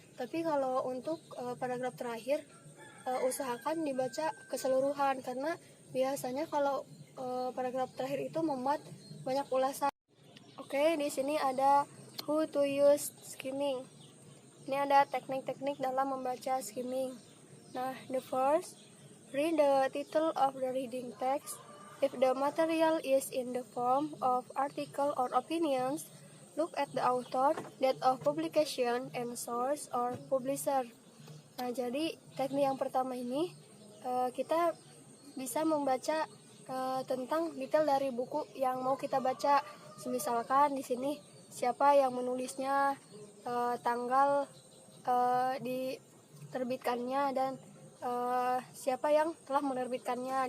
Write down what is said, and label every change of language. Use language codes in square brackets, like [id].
[id] Tapi kalau untuk paragraf terakhir usahakan dibaca keseluruhan, karena biasanya kalau paragraf terakhir itu memuat banyak ulasan. Oke, di sini ada [en] how to use skimming. [id] Ini ada teknik-teknik dalam membaca skimming. [en] Nah, the first, read the title of the reading text. If the material is in the form of article or opinions, look at the author, date of publication, and source or publisher. [id] Nah, jadi teknik yang pertama ini kita bisa membaca tentang detail dari buku yang mau kita baca. Misalkan di sini siapa yang menulisnya, tanggal diterbitkannya, dan siapa yang telah menerbitkannya.